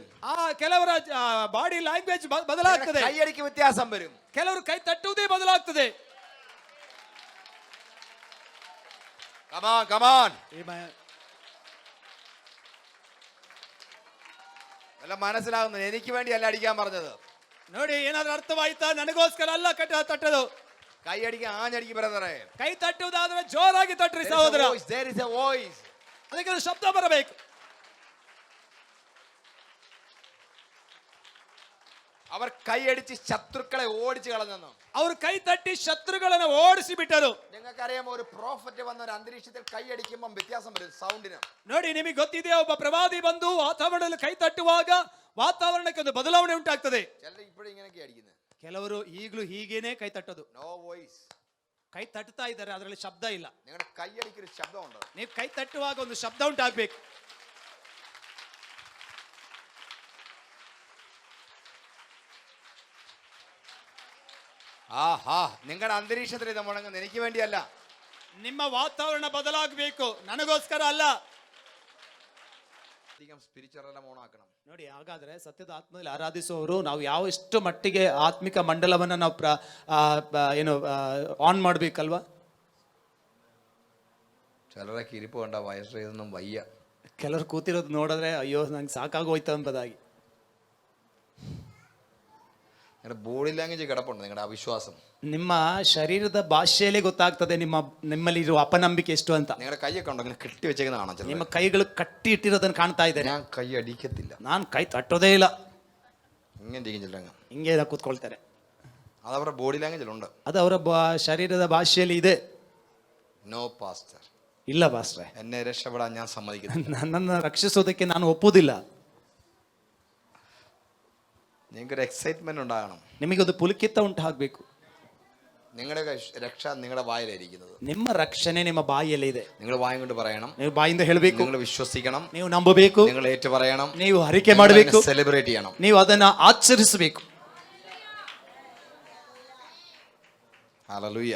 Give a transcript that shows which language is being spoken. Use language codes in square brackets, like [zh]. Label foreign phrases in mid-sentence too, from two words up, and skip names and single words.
[kn] ಆ ಕೆಲವರ [en] body language [kn] ಬದಲಾಗ್ತದೆ, [ml] കൈയടിക്ക് വ്യത്യാസം വരും. [kn] ಕೆಲವರು ಕೈ ತಟ್ಟುವುದೇ ಬದಲಾಗ್ತದೆ. [en] come on come on. [ml] അല്ല മനസ്സിലാകുന്നത്, എനിക്ക് വേണ്ടിയല്ല അടിക്കാൻ പറഞ്ഞത്. [kn] ನೋಡಿ, ಏನಾದ್ರೂ ಅರ್ಥವಾಯ್ತಾ? ನನಗೋಸ್ಕರ ಅಲ್ಲ ತಟ್ಟದು. [ml] കൈ അടിക്കാൻ ആഞ്ഞടിക്ക് ബ്രദറെ. [kn] ಕೈ ತಟ್ಟುವುದಾದ್ರೆ ಜೋರಾಗಿ ತಟ್ರಿ ಸಹೋದರ. [en] There is a voice. [kn] ಅದಕ್ಕೆ ಒಂದು ಶಬ್ದ ಬರಬೇಕು. [ml] അവർ കൈയടിച്ച് ശത്രുക്കളെ ഓടിച്ചു കളഞ്ഞു. [kn] ಅವರು ಕೈ ತಟ್ಟಿ ಶತ್ರುಗಳನ್ನು ಓಡಿಸಿ ಬಿಟ್ಟರು. [ml] നിങ്ങൾക്കറിയാമോ, ഒരു പ്രോഫറ്റ് വന്ന ഒരു അന്തരീക്ഷത്തിൽ കൈയടിക്കുമ്പോൾ വ്യത്യാസം വരും സൗണ്ടിന്. [kn] ನೋಡಿ, ನಿಮಗೆ ಗೊತ್ತಿದೆಯಾ, ಒಬ್ಬ ಪ್ರವಾದಿ ಬಂದು ವಾತಾವರಣದಲ್ಲಿ ಕೈ ತಟ್ಟುವಾಗ ವಾತಾವರಣಕ್ಕೆ ಒಂದು ಬದಲಾವಣೆ ಉಂಟಾಗ್ತದೆ. [ml] ചിലർ ഇപ്പോഴും ഇങ്ങനെയൊക്കെ അടിക്കുന്നത്. [kn] ಕೆಲವರು ಈಗಲೂ ಹೀಗೇನೆ ಕೈ ತಟ್ಟೋದು. [en] no voice. [kn] ಕೈ ತಟ್ಟುತ್ತಾ ಇದ್ದಾರೆ, ಅದರಲ್ಲಿ ಶಬ್ದ ಇಲ್ಲ. [ml] നിങ്ങളുടെ കൈയടിക്കൊരു ശബ്ദമുണ്ട്. [kn] ನೀವು ಕೈ ತಟ್ಟುವಾಗ ಒಂದು ಶಬ್ದ ಉಂಟಾಗ್ಬೇಕು. [ml] ആഹാ, നിങ്ങളുടെ അന്തരീക്ഷത്തിൽ ഇത് മുടങ്ങുന്നത് എനിക്ക് വേണ്ടിയല്ല. [kn] ನಿಮ್ಮ ವಾತಾವರಣ ಬದಲಾಗಬೇಕು, ನನಗೋಸ್ಕರ ಅಲ್ಲ. [ml] അധികം സ്പിരിച്വൽ എല്ലാം ഓണാക്കണം. [kn] ನೋಡಿ, ಹಾಗಾದ್ರೆ ಸತ್ಯದ ಆತ್ಮದಲ್ಲಿ ಆರಾಧಿಸುವವರು ನಾವು ಯಾವ ಎಷ್ಟು ಮಟ್ಟಿಗೆ ಆತ್ಮಿಕ ಮಂಡಲವನ್ನ ನಾವು ಆನ್ ಮಾಡ್ಬೇಕಲ್ವಾ? [ml] ചിലരൊക്കെ ഇരിപ്പ് കണ്ട വയസ്സൊന്നും വയ്യ. [kn] ಕೆಲವರು ಕೂತಿರೋದು ನೋಡಿದ್ರೆ ಅಯ್ಯೋ ನಂಗೆ ಸಾಕಾಗೋಯ್ತು ಎಂಬುದಾಗಿ. [ml] നിങ്ങളുടെ [en] body language [ml] കിടപ്പുണ്ട്, നിങ്ങളുടെ അവിശ്വാസം. [kn] ನಿಮ್ಮ ಶರೀರದ ಭಾಷೆಯಲ್ಲೇ ಗೊತ್ತಾಗ್ತದೆ ನಿಮ್ಮಲ್ಲಿ ಇರುವ ಅಪನಂಬಿಕೆ ಎಷ್ಟು ಅಂತ. [ml] നിങ്ങളുടെ കൈയൊക്കെ ഉണ്ടോ ഇങ്ങനെ കെട്ടി വെച്ചേക്കുന്ന കാണാം. [kn] ನಿಮ್ಮ ಕೈಗಳು ಕಟ್ಟಿ ಇಟ್ಟಿರೋದನ್ನ ಕಾಣ್ತಾ ಇದ್ದೇನೆ. [ml] ഞാൻ കൈ അടിക്കത്തില്ല, [kn] ನಾನು ಕೈ തಟ್ಟೋದೇ ಇಲ್ಲ, [ml] ഇങ്ങനെ ഇരിക്കുന്നില്ല. [kn] ಹಿಂಗೆ ಕೂತ್ಕೊಳ್ತಾರೆ. [ml] അതവരുടെ ബോഡി ലാംഗ്വേജിലുണ്ട്. [kn] ಅದು ಅವರ ಶರೀರದ ಭಾಷೆಯಲ್ಲಿ ಇದೆ. [en] no pastor, [kn] ಇಲ್ಲ ಪಾಸ್ಟ್ರೆ, [ml] എന്നെ രക്ഷപ്പെടാൻ ഞാൻ സമ്മതിക്കുന്നില്ല. [kn] ನನ್ನನ್ನು ರಕ್ಷಿಸೋದಕ್ಕೆ ನಾನು ಒಪ್ಪುವುದಿಲ್ಲ. [ml] നിങ്ങൾക്കൊരു എക്സൈറ്റ്മെന്റ് ഉണ്ടാകണം. [kn] ನಿಮಗೊಂದು ಪುಲಕಿತ ಉಂಟಾಗಬೇಕು. [ml] നിങ്ങളുടെ രക്ഷ നിങ്ങളുടെ വായിലായിരിക്കുന്നത്. [kn] ನಿಮ್ಮ ರಕ್ಷಣೆ ನಿಮ್ಮ ಬಾಯಿಯಲ್ಲಿ ಇದೆ. [ml] നിങ്ങൾ വായും കൊണ്ട് പറയണം, [kn] ನೀವು ಬಾಯಿಂದ ಹೇಳಬೇಕು, [ml] നിങ്ങൾ വിശ്വസിക്കണം, [kn] ನೀವು ನಂಬಬೇಕು, [ml] നിങ്ങൾ ഏറ്റു പറയണം, [kn] ನೀವು ಅರಿಕೆ ಮಾಡಬೇಕು, [ml] സെലിബ്രേറ്റ് ചെയ്യണം, [kn] ನೀವು ಅದನ್ನ ಆಚರಿಸಬೇಕು. [ml] ഹല്ലേലൂയ.